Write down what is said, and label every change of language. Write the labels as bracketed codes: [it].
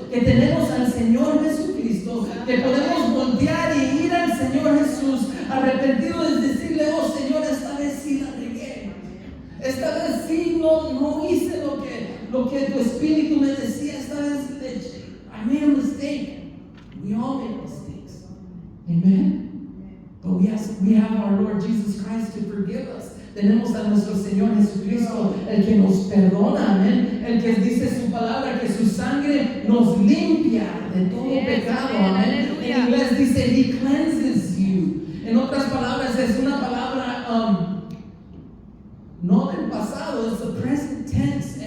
[es] Que tenemos al Señor Jesucristo, que podemos voltear y ir al Señor Jesús arrepentido y decirle, oh Señor, esta vez sí la regué, esta vez sí no hice lo que tu Espíritu me decía, esta vez [en] I made a mistake. We all make mistakes. Amen. But we have our Lord Jesus Christ to forgive us. [es] Tenemos a nuestro Señor Jesucristo, el que nos perdona, amén. El que dice su palabra, que su sangre nos limpia de todo pecado, amén. En inglés dice, [en] He cleanses you. [es] En otras palabras, es una palabra no del pasado, es [en] the present tense.